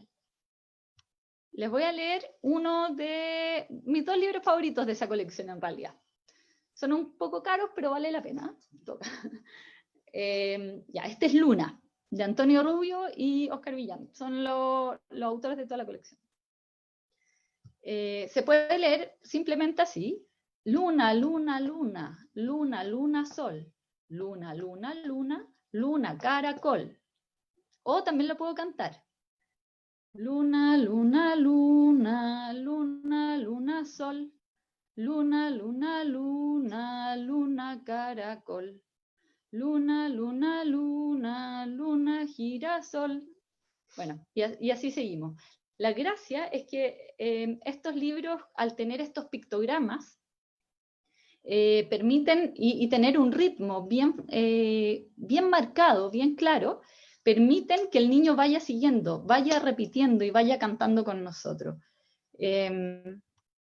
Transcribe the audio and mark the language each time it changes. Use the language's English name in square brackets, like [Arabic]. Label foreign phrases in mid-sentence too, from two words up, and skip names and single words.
[Spanish] Les voy a leer uno de mis 2 libros favoritos de esa colección, en realidad. Son un poco caros, pero vale la pena. Este es Luna, de Antonio Rubio y Oscar Villán. Son los autores de toda la colección. Se puede leer simplemente así: luna, luna, luna, luna, luna, sol, luna, luna, luna, luna, caracol. O también lo puedo cantar: luna, luna, luna, luna, luna, sol, luna, luna, luna, luna, caracol, luna, luna, luna, luna, girasol. Bueno, y así seguimos. La gracia es que estos libros, al tener estos pictogramas, permiten, y tener un ritmo bien marcado, bien claro, permiten que el niño vaya siguiendo, vaya repitiendo y vaya cantando con nosotros.